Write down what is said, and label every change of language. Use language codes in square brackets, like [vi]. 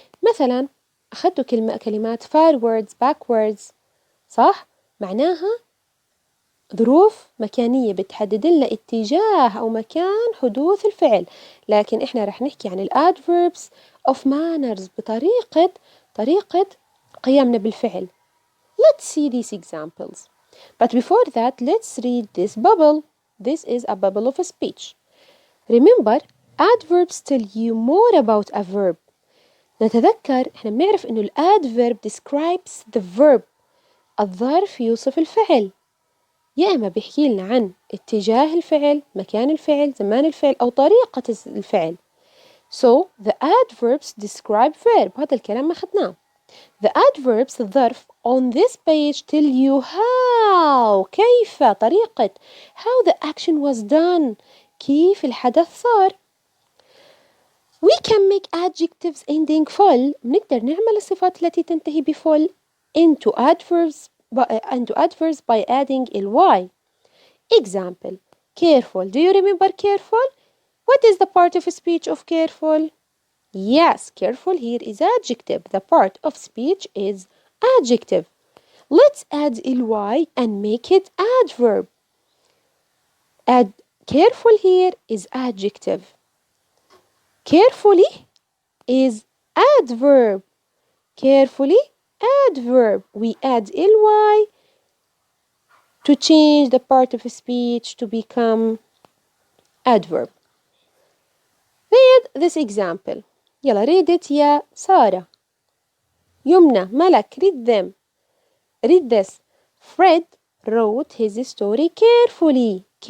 [ar] مثلا أخذت كلمات forwards backwards، صح؟ معناها ظروف مكانية بتحدد لنا اتجاه أو مكان حدوث الفعل، لكن إحنا رح نحكي عن [en] adverbs of manners [ar] طريقة قيامنا بالفعل. [en] Let's see these examples. But before that, let's read this bubble. This is a bubble of a speech. Remember, adverbs tell you more about a verb. [ar] نتذكر احنا بنعرف انه الادverb [en] describes the verb. [ar] الظرف يوصف الفعل، يا اما بيحكي لنا عن اتجاه الفعل، مكان الفعل، زمان الفعل او طريقة الفعل. [en] So the adverbs describe verb. [ar] هذا الكلام ما أخذناه. [en] The adverbs الظرف on this page tell you how [ar] كيف طريقة [en] how the action was done [ar] كيف الحدث صار. [en] We can make adjectives ending full. [ar] نقدر نعمل الصفات التي تنتهي بfull [en] into adverbs by adding ly. Example, careful. Do you remember careful? What is the part of speech of careful? Yes, careful here is adjective. The part of speech is adjective. Let's add ly and make it adverb. Add careful here is adjective. Carefully is adverb. Carefully, adverb. We add ly to change the part of speech to become adverb. Read this example. [ar] يلا [en] read it [ar] يا سارة. [en] يمنى ملك read them. Read this. Fred wrote his story carefully.